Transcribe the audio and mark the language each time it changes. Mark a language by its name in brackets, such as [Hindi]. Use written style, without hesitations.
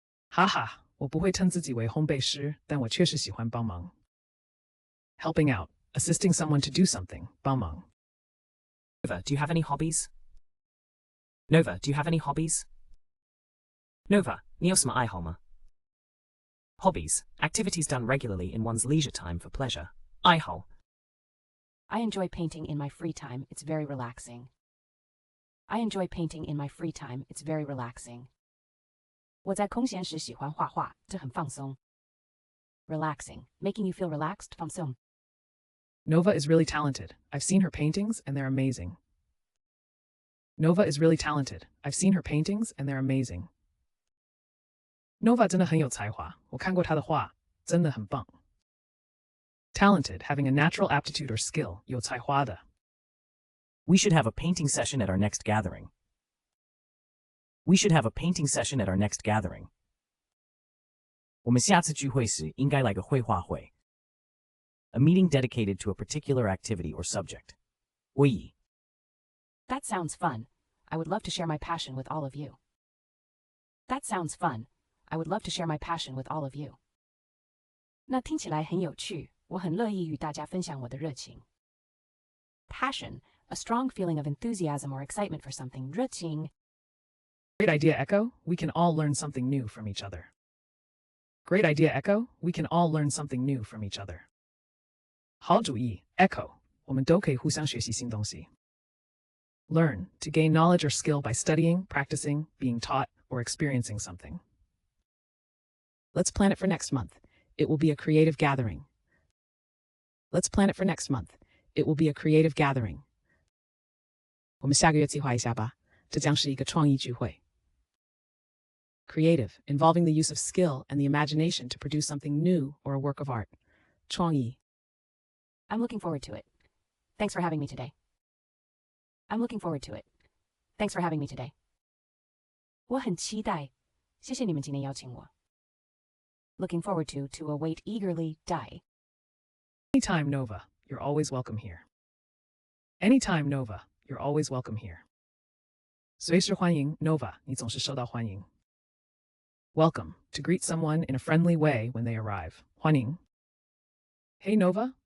[Chinese] Haha, 我不会称自己为烘焙师，但我确实喜欢帮忙。 [English] Helping out, assisting someone to do something, [Chinese] 帮忙。 [English] Nova, do you have any hobbies? Nova, do you have any hobbies? [Chinese] Nova, 你有什么爱好吗？ [English] Hobbies, activities done regularly in one's leisure time for pleasure. [Chinese] 爱好。 [English] I enjoy painting in my free time. It's very relaxing. I enjoy painting in my free time. It's very relaxing. [Chinese] 我在空闲时喜欢画画，这很放松。 [English] Relaxing, making you feel relaxed, [Chinese] 放松。 [English] Nova is really talented. I've seen her paintings, and they're amazing. Nova is really talented. I've seen her paintings, and they're amazing. [Chinese] Nova 真的很有才华，我看过她的画，真的很棒。 [English] Talented, having a natural aptitude or skill, [Chinese] 有才华的。 [English] We should have a painting session at our next gathering. We should have a painting session at our next gathering. [Chinese] 我们下次聚会时应该来个绘画会。 [English] a meeting dedicated to a particular activity or subject. [Chinese] 会议 [English] That sounds fun. I would love to share my passion with all of you. That sounds fun. I would love to share my passion with all of you. [Chinese] 那听起来很有趣，我很乐意与大家分享我的热情。 [English] Passion, a strong feeling of enthusiasm or excitement for something. [Chinese] 热情 [English] Great idea, Echo. We can all learn something new from each other. Great idea, Echo. We can all learn something new from each other. [Chinese] 好主意 Echo. 我们都可以互相学习新东西。 [English] Learn, to gain knowledge or skill by studying, practicing, being taught, or experiencing something. Let's plan it for next month. It will be a creative gathering. Let's plan it for next month. It will be a creative gathering. [Chinese] 我们下个月计划一下吧，这将是一个创意聚会。 [English] Creative, involving the use of skill and the imagination to produce something new or a work of art. [Chinese] 创意 [English] I'm looking forward to it. Thanks for having me today. I'm looking forward to it. Thanks for having me today. [Chinese] 我很期待，谢谢你们今天邀请我。 [English] Looking forward to await eagerly, die. Anytime, Nova. You're always welcome here. Anytime, Nova. You're always welcome here. [Chinese] 随时欢迎 Nova. 你总是受到欢迎。 [English] Welcome, to greet someone in a friendly way when they arrive. [Chinese] 欢迎 [English] Hey, Nova.